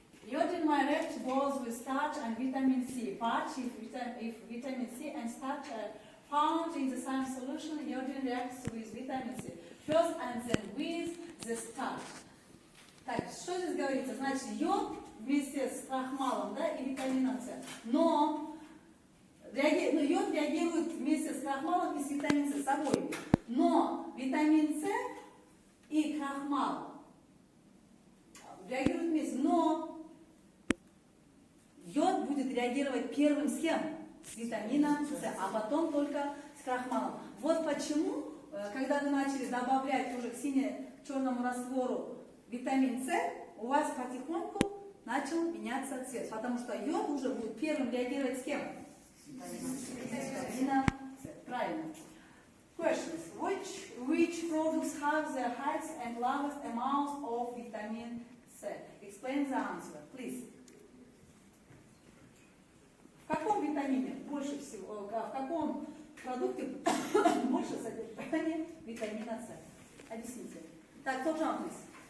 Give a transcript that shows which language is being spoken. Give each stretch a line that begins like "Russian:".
English: Iodine myrate goes with starch and vitamin C. Starch if vitamin C and starch are found in the same solution, iodine reacts with vitamin C. First and then with the starch.
Russian: Так, что здесь говорится? Значит, йод вместе с крахмалом, да, и витамином С. Но йод реагирует вместе с крахмалом и с витамин С, с обоими. Но витамин С и крахмал реагируют вместе. Но йод будет реагировать первым с кем? С витамином С, а потом только с крахмалом. Вот почему, когда вы начали добавлять уже к сине-черному раствору витамин С, у вас потихоньку начал меняться цвет, потому что йод уже будет первым реагировать с кем? С витамином С. Правильно.
English: Questions. Which products have the highest and lowest amounts of vitamin C? Explain the answer, please.
Russian: В каком витамине больше всего, в каком продукте больше содержания витамина С? Объясните. Так, кто же
English: please?